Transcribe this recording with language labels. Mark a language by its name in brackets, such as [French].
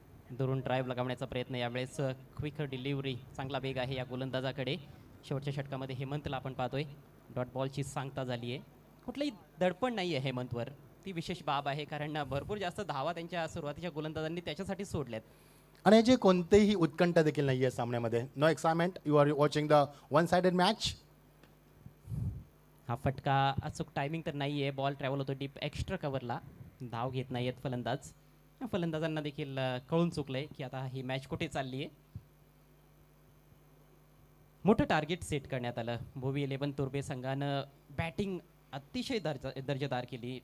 [Marathi] दुरून ड्राईव्ह लगावण्याचा प्रयत्न यावेळेस. क्विक डिलिव्हरी, चांगला वेग आहे या गोलंदाजाकडे. शेवटच्या षटकामध्ये हेमंतला आपण पाहतोय. डॉट बॉलची सांगता झाली आहे. कुठलंही दडपण नाही आहे हेमंतवर, ती विशेष बाब आहे, कारण भरपूर जास्त धावा त्यांच्या सुरुवातीच्या गोलंदाजांनी त्याच्यासाठी सोडल्यात. आणि जे कोणतेही उत्कंठा देखील नाही आहे सामन्यामध्ये. [English] No excitement, you are watching the one sided match. [Marathi] हा फटका अचूक टायमिंग तर नाही आहे. बॉल ट्रॅव्हल होतो डीप एक्स्ट्रा कव्हरला. धाव घेत नाही आहेत फलंदाज. फलंदाजांना देखील कळून चुकलंय की आता ही मॅच कुठे चालली आहे. मोठं टार्गेट सेट करण्यात आलं. भुवी 11 तुर्बे संघानं बॅटिंग अतिशय दर्जेदार केली.